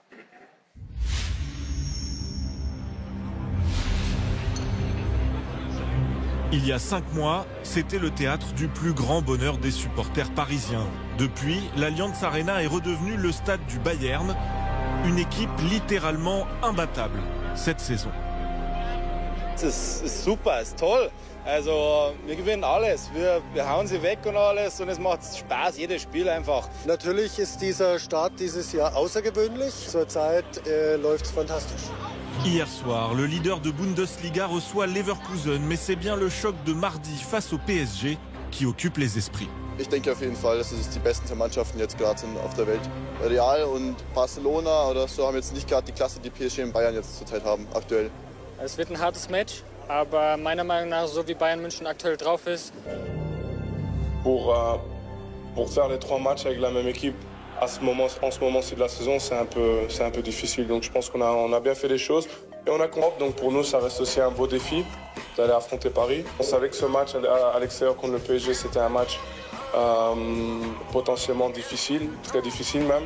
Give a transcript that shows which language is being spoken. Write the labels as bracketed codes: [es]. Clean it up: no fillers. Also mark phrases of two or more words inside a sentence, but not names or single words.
[fr] Il y a 5 mois, c'était le théâtre du plus grand bonheur des supporters parisiens. Depuis, l'Allianz Arena est redevenu le stade du Bayern, une équipe littéralement imbattable cette saison. [de] Es ist super, es ist toll. Also wir gewinnen alles, wir hauen sie weg und alles und es macht Spaß, jedes Spiel einfach. Natürlich ist dieser Start dieses Jahr außergewöhnlich. Zurzeit läuft es fantastisch. [fr] Hier soir, le leader de Bundesliga reçoit Leverkusen, mais c'est bien le choc de mardi face au PSG qui occupe les esprits. [de] Ich denke auf jeden Fall, dass es die besten Mannschaften jetzt gerade sind auf der Welt. Real und Barcelona oder so haben jetzt nicht gerade die Klasse, die PSG und Bayern jetzt zurzeit haben, aktuell. Es wird ein hartes Match, aber meiner Meinung nach, so wie Bayern München aktuell drauf ist. [fr] Pour faire les 3 matchs avec la même équipe, en ce moment-ci de la saison, c'est un peu difficile. Donc je pense qu'on a bien fait les choses et on a compris. Donc pour nous, ça reste aussi un beau défi d'aller affronter Paris. On savait que ce match à l'extérieur contre le PSG, c'était un match potentiellement difficile, très difficile même.